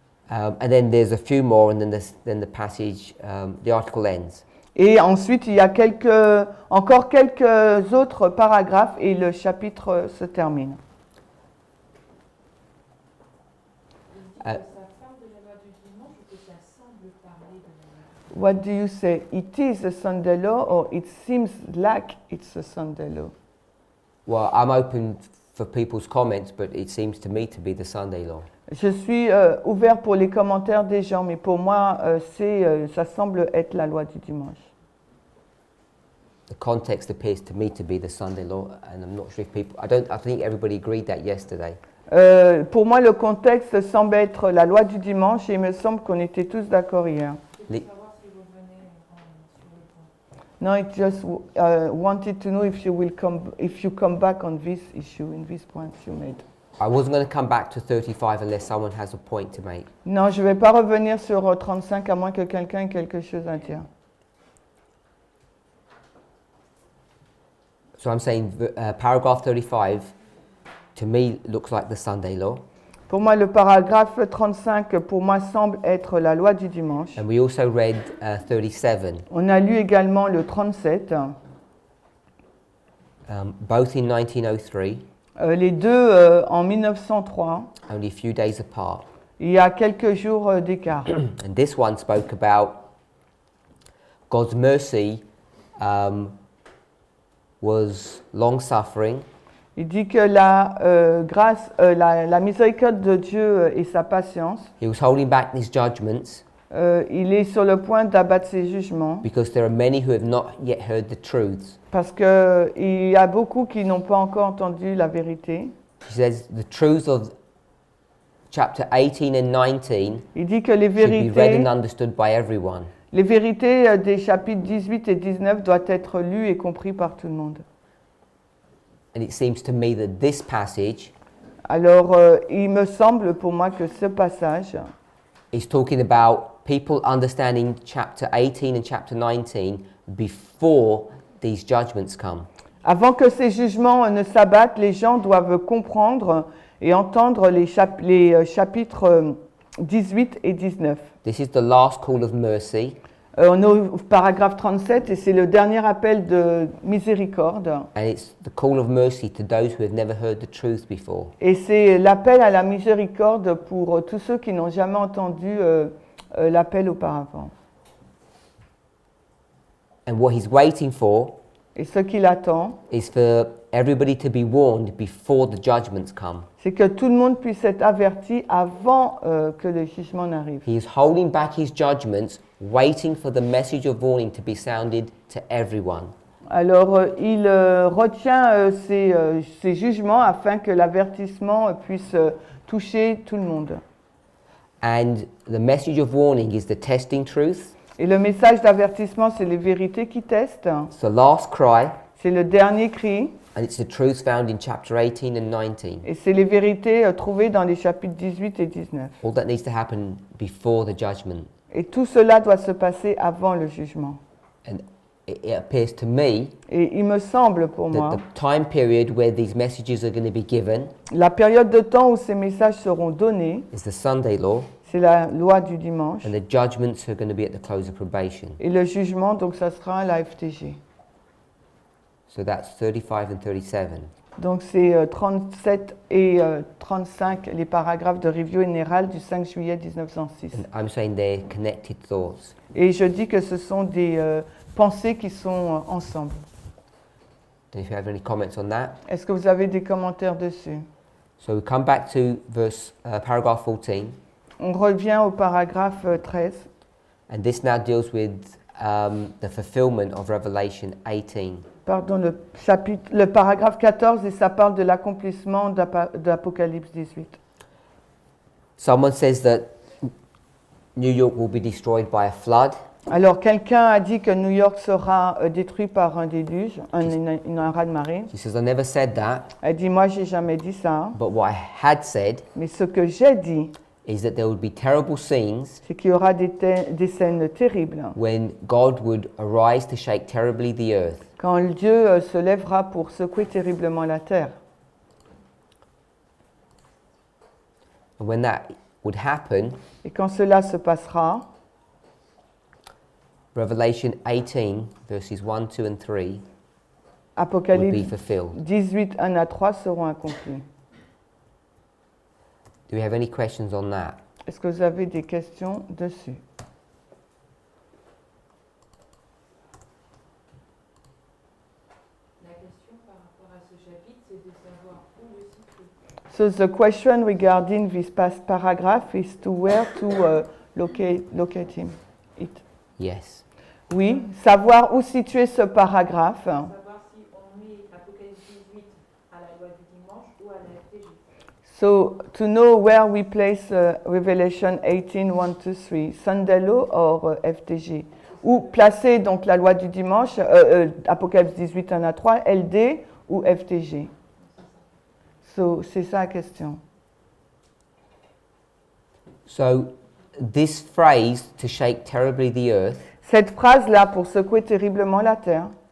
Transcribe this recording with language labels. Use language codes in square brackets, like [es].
[en] And then there's a few more, and then the passage, the article ends. [fr] Et ensuite, il y a encore quelques autres paragraphes et le chapitre se termine. [en] What do you say? It is a Sunday law, or it seems like it's a Sunday law? Well, I'm open for people's comments, but it seems to me to be the Sunday law. [fr] Je suis ouvert pour les commentaires des gens, mais pour moi, ça semble être la loi du dimanche. [en] The context appears to me to be the Sunday law, and I'm not sure if people. I think everybody agreed that yesterday. [fr] Pour moi, le contexte semble être la loi du dimanche, et il me semble qu'on était tous d'accord hier. [en] No, I just wanted to know if you come back on this issue, in these points you made. I wasn't going to come back to 35 unless someone has a point to make. [fr] Non, je ne vais pas revenir sur 35 à moins que quelqu'un ait quelque chose à dire. [en] So I'm saying paragraph 35 to me looks like the Sunday law. [fr] Pour moi, le paragraphe 35, pour moi, semble être la loi du dimanche. [en] And we also read 37. [fr] On a lu également le 37. [en] Both in 1903. [fr] Les deux en 1903. [en] Only a few days apart. [fr] Il y a quelques jours d'écart. [en] And this one spoke about God's mercy was long-suffering. [fr] Il dit que la grâce, la miséricorde de Dieu et sa patience, [en] he was holding back his judgments [fr] il est sur le point d'abattre ses jugements [en] because there are many who have not yet heard the truths. [fr] parce qu'il y a beaucoup qui n'ont pas encore entendu la vérité. [en] He says the truths of chapter 18 and 19 [fr] Il dit que les [en] should be read and [fr] vérités, [en] understood by everyone. [fr] les vérités des chapitres 18 et 19 doivent être lues et comprises par tout le monde. [en] And it seems to me that this passage [fr] Alors, il me semble pour moi que ce passage [en] is talking about people understanding chapter 18 and chapter 19 before these judgments come. [fr] avant que ces jugements ne s'abattent, les gens doivent comprendre et entendre les chapitres 18 et 19. [en] This is the last call of mercy, [fr] On est au paragraphe 37 et c'est le dernier appel de miséricorde. [en] and it's the call of mercy to those who have never heard the truth before. [fr] Et c'est l'appel à la miséricorde pour tous ceux qui n'ont jamais entendu l'appel auparavant. [en] And what he's waiting for [fr] Et ce qu'il attend, [en] is for everybody to be warned before the judgments come. [fr] c'est que tout le monde puisse être averti avant que le jugement n'arrive. [en] He is holding back his judgments, waiting for the message of warning to be sounded to everyone. [fr] Alors, il retient ses jugements afin que l'avertissement puisse toucher tout le monde. [en] And the message of warning is the testing truth. [fr] Et le message d'avertissement, c'est les vérités qui testent. [en] It's the last cry, [fr] C'est le dernier cri. [en] and it's the truth found in chapter 18 and 19. [fr] Et c'est les vérités trouvées dans les chapitres 18 et 19. [en] All that needs to happen before the judgment. [fr] Et tout cela doit se passer avant le jugement. [en] And it appears to me [fr] Et il me semble pour [en] that [fr] moi, [en] the time period where these messages are going to be given [fr] la période de temps où ces messages seront donnés, [en] is the Sunday law, [fr] c'est la loi du dimanche. [en] and the judgments are going to be at the close of probation. [fr] Et le jugement, donc ça sera la FTG. [en] So that's 35 and 37. [fr] Donc c'est 37 et 35, les paragraphes de review général du 5 juillet 1906. [en] And I'm saying they're connected thoughts. [fr] Et je dis que ce sont des pensées qui sont ensemble. [en] And if you have any comments on that. [fr] Est-ce que vous avez des commentaires dessus? [en] So we come back to paragraph 14. [fr] On revient au paragraphe 13. [en] And this now deals with the fulfillment of Revelation 18. [fr] Pardon, le paragraphe 14, et ça parle de l'accomplissement d'Apocalypse 18. [en] Someone says that New York will be destroyed by a flood. [fr] Alors, quelqu'un a dit que New York sera détruit par un déluge, un raz-de-marée. [en] She says, I never said that, [fr] Elle dit, moi, j'ai jamais dit ça. [en] but what I had said [fr] Mais ce que j'ai dit, [en] is that there would be terrible scenes [fr] c'est qu'il y aura des scènes terribles. [en] when God would arise to shake terribly the earth. [fr] Quand Dieu se lèvera pour secouer terriblement la terre. [en] And when that would happen, [fr] Et quand cela se passera, [en] Revelation 18, verses 1, 2 and 3 will be [fr] Apocalypse [en] fulfilled. [fr] 18, 1 à 3 seront accomplis. [en] Do we have any questions on that? [fr] Est-ce que vous avez des questions dessus? La question par rapport à ce chapitre, c'est de savoir où le situer. [en] So the question regarding this past paragraph is to where to locate him. It. Yes. [fr] Oui, savoir où situer ce paragraphe. Savoir si on met Apocalypse 18 à la loi du dimanche ou à la FTG. [en] So to know where we place Revelation 18, 1 to 3, Sunday Law or FTG. [fr] Ou placer donc la loi du dimanche, Apocalypse 18, 1 à 3, LD ou FTG. So c'est ça la question. [en] So this phrase, to shake terribly the earth, [fr] Cette phrase-là, pour secouer terriblement la terre,